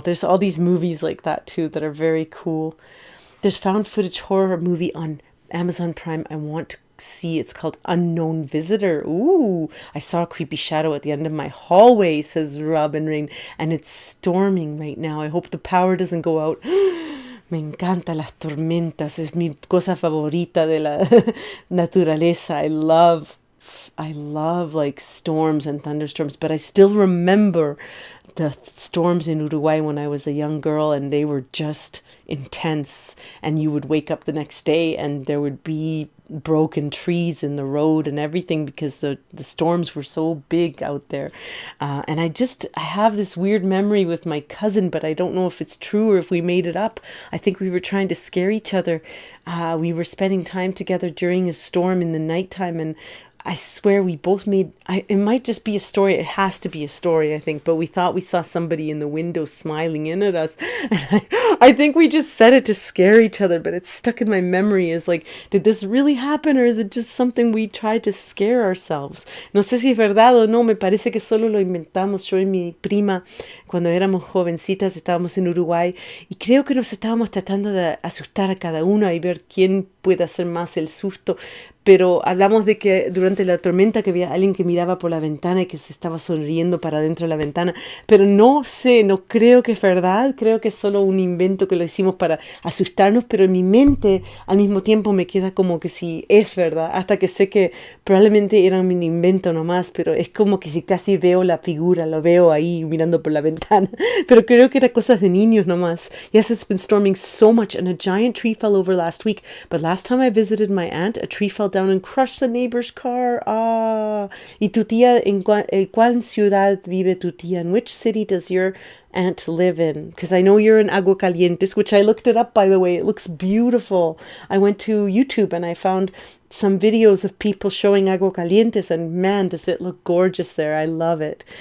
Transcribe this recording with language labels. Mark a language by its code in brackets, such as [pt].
[en] There's all these movies like that too that are very cool. There's found footage horror movie on Amazon Prime I want to see. It's called Unknown Visitor. Ooh, I saw a creepy shadow at the end of my hallway, says Robin Rain, and it's storming right now. I hope the power doesn't go out. [es] Me encanta las tormentas. Es mi cosa favorita de la naturaleza. [en] I love like storms and thunderstorms, but I still remember the storms in Uruguay when I was a young girl, and they were just intense. And you would wake up the next day and there would be broken trees in the road and everything because the storms were so big out there. And I have this weird memory with my cousin, but I don't know if it's true or if we made it up. I think we were trying to scare each other. We were spending time together during a storm in the nighttime, and I swear we both made, it might just be a story. It has to be a story, I think. But we thought we saw somebody in the window smiling in at us. And I think we just said it to scare each other, but it's stuck in my memory as like, did this really happen or is it just something we tried to scare ourselves? [es] No sé si es verdad o no, me parece que solo lo inventamos yo y mi prima cuando éramos jovencitas, estábamos en Uruguay y creo que nos estábamos tratando de asustar a cada uno y ver quién puede hacer más el susto. Pero hablamos de que durante la tormenta que había alguien que miraba por la ventana y que se estaba sonriendo para dentro de la ventana. Pero no sé, no creo que es verdad. Creo que es solo un invento que lo hicimos para asustarnos. Pero en mi mente al mismo tiempo me queda como que sí es verdad. Hasta que sé que probablemente era un invento nomás. Pero es como que si casi veo la figura, lo veo ahí mirando por la ventana. Pero creo que era cosas de niños nomás. [en] Yes, it's been storming so much and a giant tree fell over last week. But last time I visited my aunt, a tree fell down and crushed the neighbor's car. Ah. [es] ¿Y tu tía, en cuál ciudad vive tu tía? [en] In which city does your aunt live in? Because I know you're in Aguascalientes, which I looked it up, by the way. It looks beautiful. I went to YouTube and I found some videos of people showing Aguascalientes, and man, does it look gorgeous there. I love it.